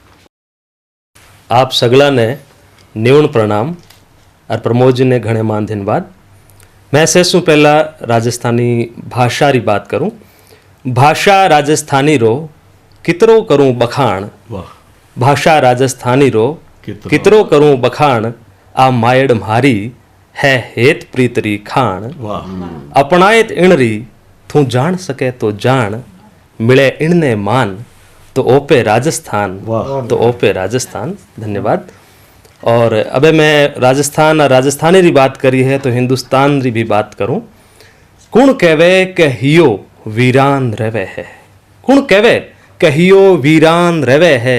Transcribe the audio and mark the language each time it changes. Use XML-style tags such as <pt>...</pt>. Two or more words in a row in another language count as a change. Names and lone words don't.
<raj>आप सगला ने न्यून प्रणाम और प्रमोद जी ने घणे मान धन्यवाद। मैं से पहला राजस्थानी भाषा री बात करूं। भाषा राजस्थानी रो कितरो करूं बखाण, भाषा राजस्थानी रो कितरो करूं बखाण। आ मायड़ म्हारी है हेत प्रीतरी खाण। अपनायत इणरी तू जान सके तो जान, मिले इणने मान तो ओपे राजस्थान, तो ओपे राजस्थान। धन्यवाद। और अबे मैं राजस्थान और राजस्थानी री बात करी है तो हिंदुस्तान री भी बात करूं। कुण कहवे के हियो वीरान रवे है, कुण कहवे के हियो वीरान रवे है।</raj>